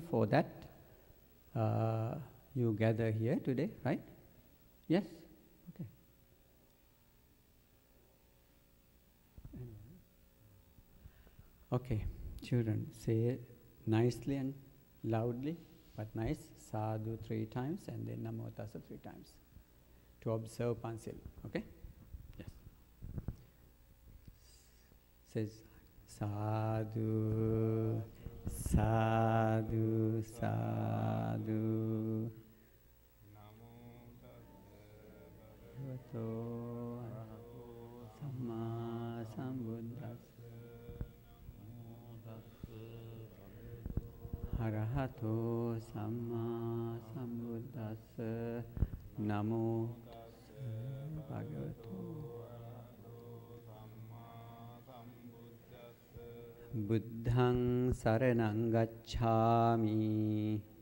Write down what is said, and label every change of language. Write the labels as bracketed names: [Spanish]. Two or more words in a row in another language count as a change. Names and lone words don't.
[English] For that, you gather here today, right? Yes? Okay. Okay, children, say nicely and loudly, but nice, sadhu 3 times and then [Pali] namo tassa [English] 3 times to observe Pansil, okay? Yes. Says [Pali] sadhu, sadhu, sadhu. Samma sambuddhassa arahato samma sambuddhassa namo bhagavato Buddhaṃ saraṇaṃ gacchāmi.